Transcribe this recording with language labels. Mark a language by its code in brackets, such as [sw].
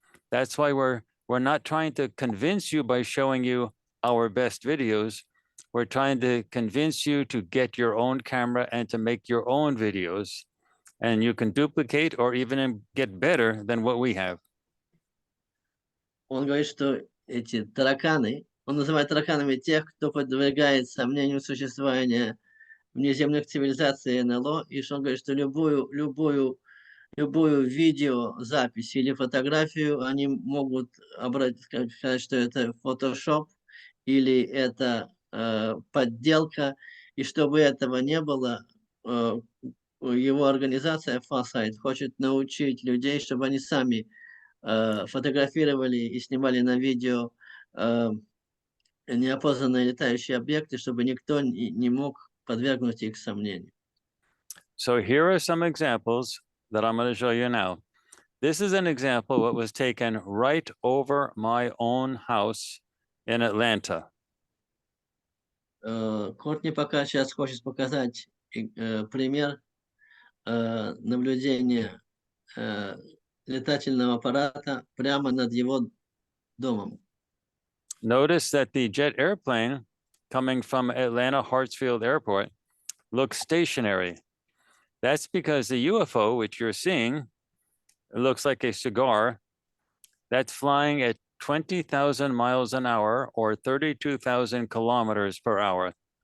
[en] That's why we're not trying to convince you by showing you our best videos. We're trying to convince you to get your own camera and to make your own videos. And you can duplicate or even get better than what we have. [ru] Он говорит, что эти тараканы, он называет тараканами тех, кто подвергает сомнению существования внеземных цивилизаций НЛО, и что он говорит, что любую видеозапись или фотографию они могут сказать, что это Photoshop или это подделка, и чтобы этого не было, его организация Farsight хочет научить людей, чтобы они сами фотографировали и снимали на видео неопознанные летающие объекты, чтобы никто не мог подвергнуть их сомнению. [en] So here are some examples that I'm going to show you now. This is an example of what was taken right over my own house in Atlanta. [ru] Courtney пока сейчас хочет показать пример наблюдения летательного аппарата прямо над его домом. [en] Notice that the jet airplane coming from Atlanta Hartsfield Airport looks stationary. That's because the UFO, which you're seeing, it looks like a cigar, that's flying at 20,000 miles an hour or 32,000 kilometers per hour.